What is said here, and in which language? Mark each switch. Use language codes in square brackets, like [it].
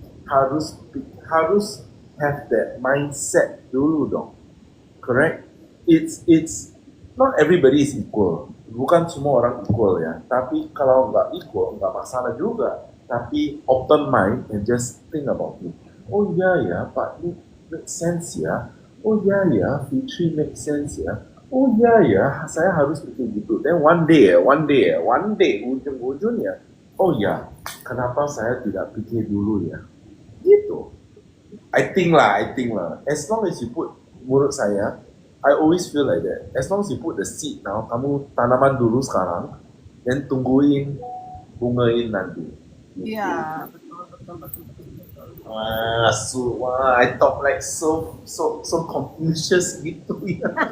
[en] Harus have that mindset [id] dulu dong. [en] Correct? It's not everybody is equal. [id] Bukan semua orang equal ya. Tapi kalau nggak equal, nggak masalah juga. Tapi [en] open mind and just think about it. [id] Oh iya ya, Pak, ini make sense ya. Oh iya ya, Fitri make sense ya. Oh iya ya, saya harus bikin gitu. [en] Then one day, [id] ujung-ujungnya, oh ya, kenapa saya tidak pikir dulu ya? [en] Gitu. I think lah. As long as you put, [id] menurut saya, [en] I always feel like that. As long as you put the seed now, [id] kamu tanaman dulu sekarang, dan tungguin, bungain nanti. Iya, betul. [en] Wah, I talk like so Confucius [id] gitu ya.